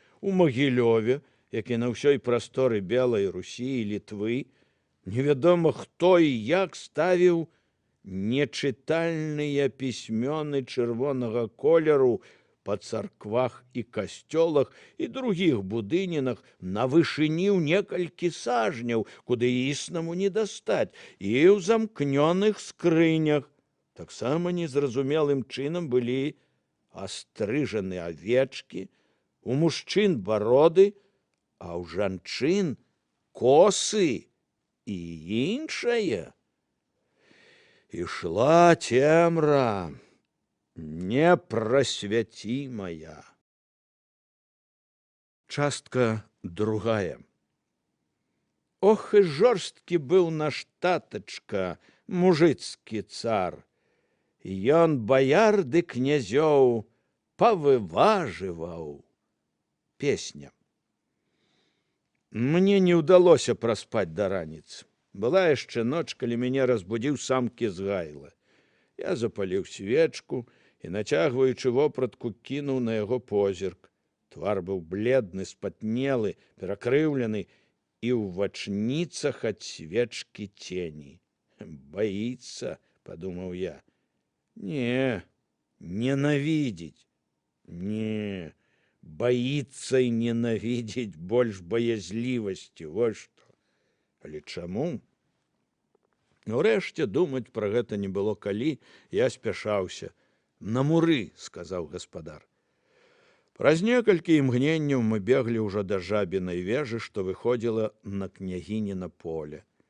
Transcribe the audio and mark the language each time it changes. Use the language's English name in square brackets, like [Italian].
[Belarusian] У Магілёве, як і на ўсёй прасторы Белай Русі і Літвы, невядома хто і як ставіў нечытальныя пісьмёны чырвонага колеру па царквах і касцёлах і другіх будынінах на вышыні ў некалькі сажняў, куды існаму не дастаць, і ў замкнёных скрынях. Таксама незразумелым чынам былі астрыжаны авечкі, у мужчын бароды, а ў жанчын косы і іншае. Ішла цемра непрасвяцімая. Частка другая. Ох, і жорсткі быў наш татачка, мужыцкі цар. Ён баяр ды князёў павыважываў. Песня. Мне не ўдалося праспаць да раніцы. Была яшчэ ноч, калі мяне разбудзіў сам Кізгайла. Я запаліў свечку і, нацягваючы вопратку, кінуў на яго позірк. Твар быў бледны, спатнелы, перакрыўлены, і ў вачніцах ад свечкі цені. [Russian] «Боится», — подумал я. «Не, ненавидеть. Не, боится и ненавидеть больше боязливости. Вот что. [Belarusian] Але чаму?» Урэшце думаць пра гэта не было калі, я спяшаўся. «На муры», — сказаў гаспадар. Праз некалькі імгненняў мы беглі ўжо да жабінай вежы, што выходзіла на княгініна поле.